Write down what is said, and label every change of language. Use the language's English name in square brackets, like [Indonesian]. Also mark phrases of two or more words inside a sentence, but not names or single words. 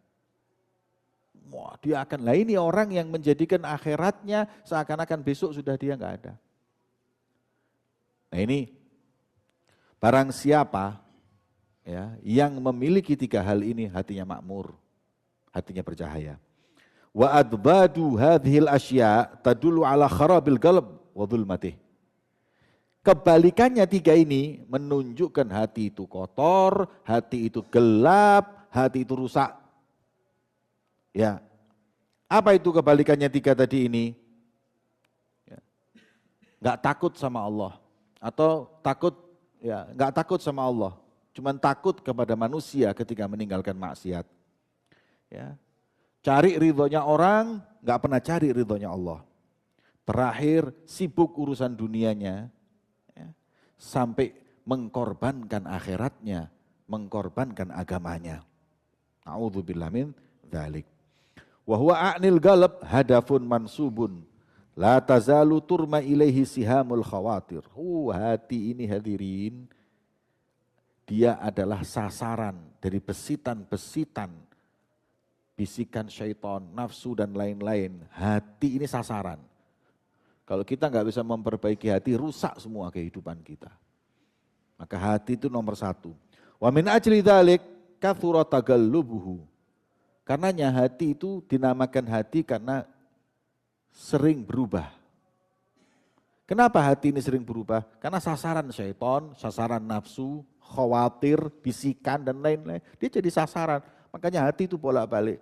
[Indonesian] Wah, dia akan, lah ini orang yang menjadikan akhiratnya seakan-akan besok sudah dia nggak ada. Nah ini, barang siapa ya yang memiliki tiga hal ini, hatinya makmur, hatinya bercahaya. [Arabic] وأضداد هذه الأشياء تدل على خراب القلب وظلمته. [Indonesian] Kebalikannya tiga ini menunjukkan hati itu kotor, hati itu gelap, hati itu rusak. Ya, apa itu kebalikannya tiga tadi ini? Ya. Nggak takut sama Allah, atau takut ya nggak takut sama Allah, cuman takut kepada manusia ketika meninggalkan maksiat. Ya, cari ridhonya orang, nggak pernah cari ridhonya Allah. Terakhir sibuk urusan dunianya, ya, sampai mengkorbankan akhiratnya, mengkorbankan agamanya. [Arabic] أعوذ بالله من ذلك. وهو عن القلب هدف منصوب لا تزال ترمى إليه سهام الخواطر. [Indonesian] Hati ini hadirin, dia adalah sasaran dari besitan-besitan, bisikan syaitan, nafsu dan lain-lain. Hati ini sasaran. Kalau kita nggak bisa memperbaiki hati, rusak semua kehidupan kita. Maka hati itu nomor satu. [Arabic] ومن أجل ذلك كثر تقلبه. [Indonesian] Karenanya hati itu dinamakan hati karena sering berubah. Kenapa hati ini sering berubah? Karena sasaran syaitan, sasaran nafsu, khawatir, bisikan dan lain-lain. Dia jadi sasaran. Makanya hati itu bolak-balik.